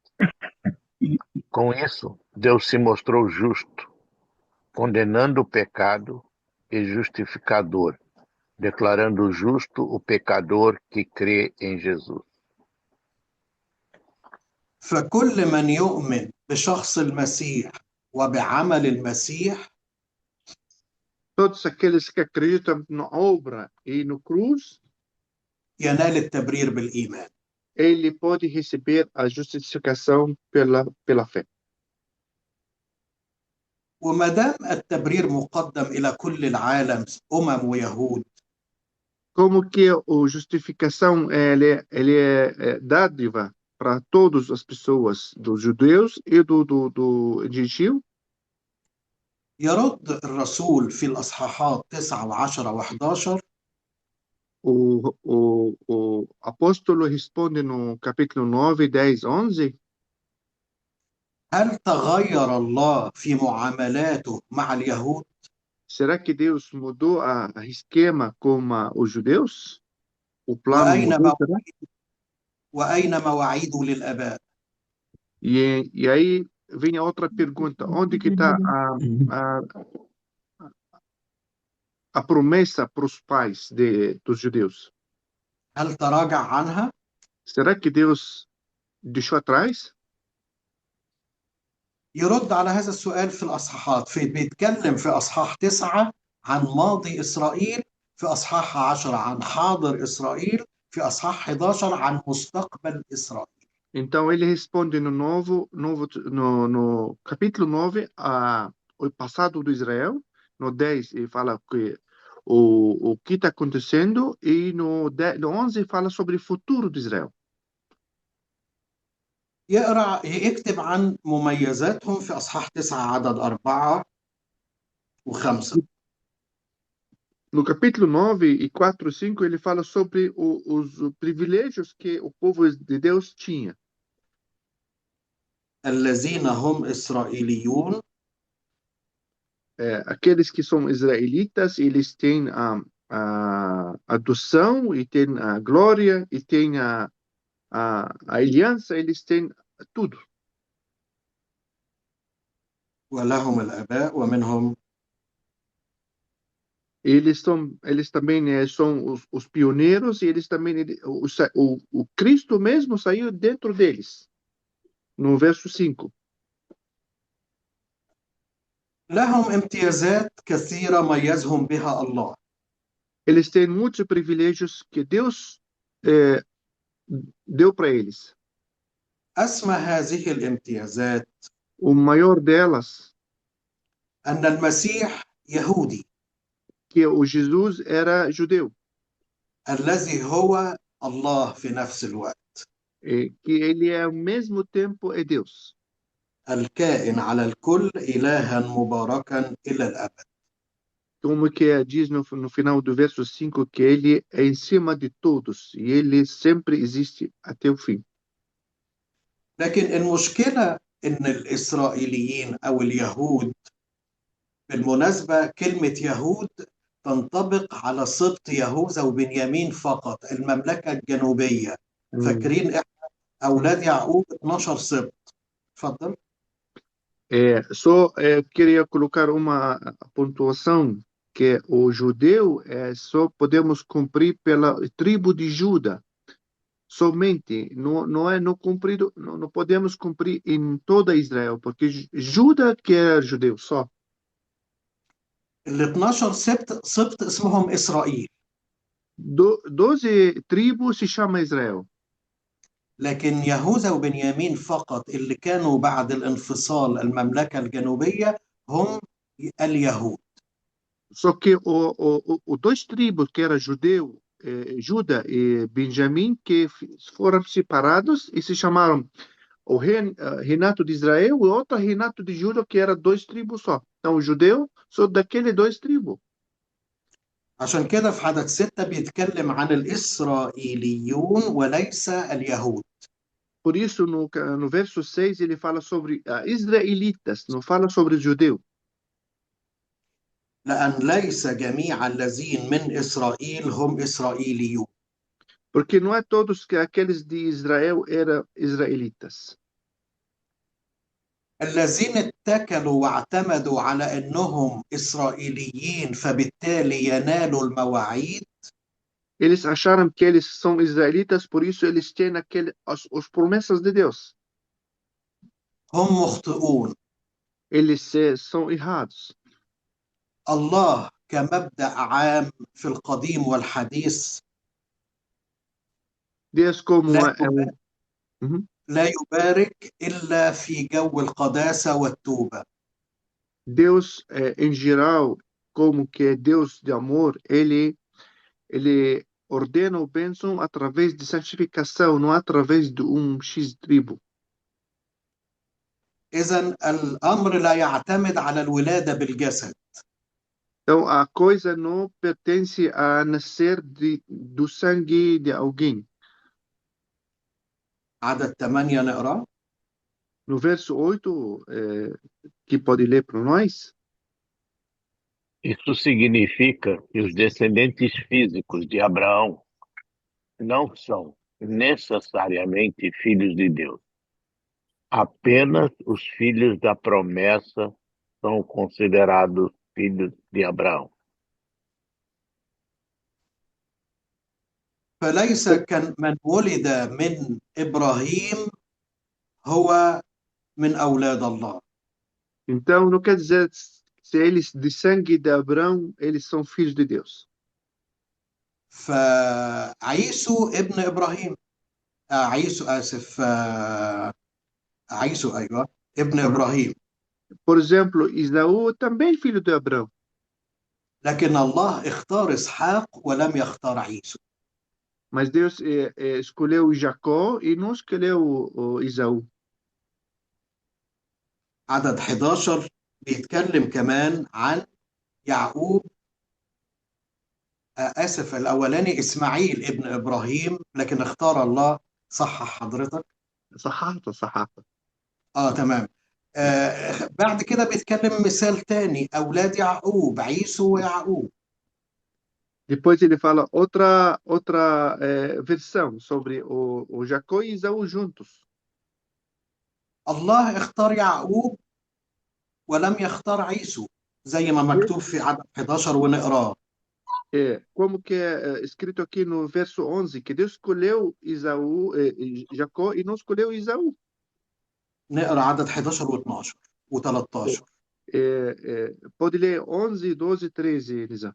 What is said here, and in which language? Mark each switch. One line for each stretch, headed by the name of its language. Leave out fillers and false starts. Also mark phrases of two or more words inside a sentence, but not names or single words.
Portuguese: Com isso, Deus se mostrou justo, condenando o pecado e justificador, declarando justo o pecador que crê em Jesus.
Arabic: فكل من يؤمن بشخص المسيح وبعمل المسيح
Portuguese: Todos aqueles que acreditam na obra e no cruz,
Arabic: ينال التبرير بالإيمان.
Portuguese: ele pode receber a justificação pela fé.
Arabic: وما دام التبرير مقدم إلى كل العالم ويهود.
Portuguese: Como que a justificação ele é dádiva para todas as pessoas, dos judeus e do gentio?
Arabic: يرد الرسول في الأصحاحات 9 و10 و11.
Portuguese: O apóstolo responde no capítulo 9, 10, 11.
Arabic: هل تغير الله في معاملاته مع اليهود؟
Portuguese: Será que Deus mudou a esquema com os judeus? O plano mudou, será?
Arabic: وأين مواعيده للآباء؟
Portuguese: E aí vem a outra pergunta. Onde que está a promessa para os pais dos judeus?
Arabic: هل تراجع عنها؟
Portuguese: Será que Deus deixou atrás?
Arabic: يرد على هذا السؤال في الأصحاحات. بيتكلم في أصحاح 9 عن ماضي إسرائيل، في أصحاح 10 عن حاضر إسرائيل، في أصحاح 11 عن مستقبل إسرائيل.
Portuguese: Então ele responde no capítulo 9 o passado do Israel, no 10 ele fala que o que está acontecendo e no 11 fala sobre o futuro de Israel.
Arabic: يكتب عن مميزاتهم في أصحاح 9 عدد 4 و5.
Portuguese: No capítulo 9 e 4 e 5 ele fala sobre os privilégios que o povo de Deus tinha.
Arabic: الذين هم إسرائيليون.
Portuguese: Aqueles que são israelitas, eles têm a adoção, e têm a glória, e têm a aliança, eles têm tudo.
Arabic: ولهم الآباء ومنهم.
Portuguese: Eles também são os pioneiros, e eles também, o Cristo mesmo saiu dentro deles, no verso 5.
Arabic: لهم امتيازات كثيرة ميزهم بها الله.
Portuguese: Eles têm muitos privilégios que Deus deu para eles.
Arabic: أسمى هذه الامتيازات
Portuguese: O maior delas
Arabic: أن المسيح يهودي.
Portuguese: que o Jesus era judeu.
Arabic: الذي هو الله في نفس الوقت.
Portuguese: Que ele ao mesmo tempo é Deus.
Arabic: الكائن على الكل إلها مباركا إلى الأبد.
Portuguese: como que diz no final do verso 5, que ele é em cima de todos e ele sempre existe até o fim.
Arabic: لكن المشكلة إن الإسرائيليين أو اليهود، بالمناسبة كلمة يهود تنطبق على سبط يهوذا وبنيامين فقط، المملكة الجنوبية. فاكرين إحنا أولاد يعقوب 12 سبط. اتفضل.
Portuguese: Só queria colocar uma pontuação que o judeu só podemos cumprir pela tribo de Judá. Somente, não cumprido, não podemos cumprir em toda Israel, porque Judá que é judeu só.
Arabic: ال 12 سبط اسمهم إسرائيل.
Portuguese: 12 tribos se chama Israel.
Arabic: لكن يهوذا وبنيامين فقط اللي كانوا بعد الانفصال المملكة الجنوبية هم اليهود.
Portuguese: Só que os dois tribos, que era judeu, Judá e Benjamim, que foram separados e se chamaram o reinato de Israel e outro reinato de Judá, que era dois tribos só. Então, o judeu são daqueles dois tribos.
Arabic: عشان كده في عدد 6 بيتكلم عن الإسرائيليون وليس اليهود.
Portuguese: Por isso, no verso 6, ele fala sobre israelitas, não fala sobre judeu.
Arabic: لأن ليس جميع الذين من إسرائيل هم إسرائيليون.
Portuguese: Porque não é todos que aqueles de Israel eram israelitas.
Arabic: الذين اتكلوا واعتمدوا على أنهم إسرائيليين فبالتالي ينالوا المواعيد.
Portuguese: Eles acharam que eles são israelitas, por isso eles têm as promessas de Deus.
Arabic: هم مخطئون.
Portuguese: Eles são errados.
Arabic: الله كمبدأ عام في القديم والحديث
Portuguese: Deus como
Arabic: لا يبارك إلا في جو القداسة والتوبة.
Portuguese: Deus, em geral, como que é Deus de amor, ele ordena o bênção através de santificação, não através de X tribo.
Arabic: إذن الأمر لا يعتمد على الولادة بالجسد.
Portuguese: Então, a coisa não pertence a nascer do sangue de alguém.
Arabic: عدد 8 نقرأ.
Portuguese: No verso 8, que pode ler para nós? Isso significa que os descendentes físicos de Abraão não são necessariamente filhos de Deus. Apenas os filhos da promessa são considerados filhos de Abraão.
Arabic: فليس من ولد من إبراهيم هو من أولاد الله.
Portuguese: Então, não quer dizer se eles de sangue de Abraão, eles são filhos de Deus.
Arabic: فعيسو ابن إبراهيم. عيسو آسف. عيسو أيوة ابن إبراهيم.
Portuguese: Por exemplo, Isaú também filho de Abraão.
Arabic: لكن الله اختار إسحاق ولم يختار عيسو.
Portuguese: Mas Deus escolheu Jacó e não escolheu Isaú.
Arabic: عدد 11 بيتكلم كمان عن يعقوب. آسف، الأولاني إسماعيل ابن إبراهيم، لكن اختار الله. صحح حضرتك. صححت. تمام. بعد كده بيتكلم مثال تاني، أولاد يعقوب عيسو ويعقوب.
Portuguese: Depois ele fala outra versão sobre o Jacó e Isaú juntos.
Arabic: الله اختار يعقوب ولم يختار عيسو زي ما مكتوب في عدد 11 ونقراه.
Portuguese: Como que é escrito aqui no verso 11, que Deus escolheu Jacó e não escolheu Isaú.
Arabic: نقرا عدد 11 و12 و13.
Portuguese: Pode ler 11, 12, 13, Elisa.